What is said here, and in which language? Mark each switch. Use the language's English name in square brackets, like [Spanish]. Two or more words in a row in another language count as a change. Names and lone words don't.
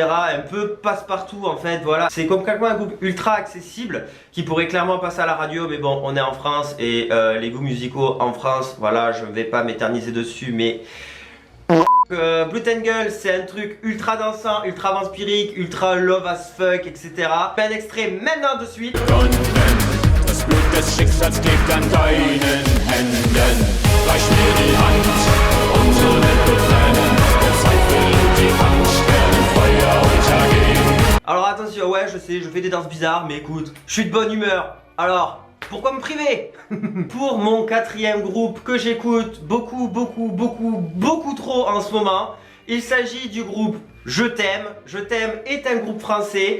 [French] Un peu passe-partout en fait, voilà. C'est complètement un groupe ultra accessible qui pourrait clairement passer à la radio, mais bon, on est en France et les goûts musicaux en France, voilà, je ne vais pas m'éterniser dessus, mais Blue Tangle, c'est un truc ultra dansant, ultra vampirique, ultra [English] love as fuck, [French] etc. Un extrait maintenant de suite. [German] Das Blut des Schicksals liegt an deinen Händen. Reich mir die Hand, unsere Welt wird brennen. Der Zweifel und die Angst werden Feuer untergehen. [French] Alors attention, ouais, je sais, je fais des danses bizarres, mais écoute, je suis de bonne humeur. Alors, pourquoi me priver? Pour mon quatrième groupe que j'écoute beaucoup trop en ce moment, il s'agit du groupe Je t'aime est un groupe français.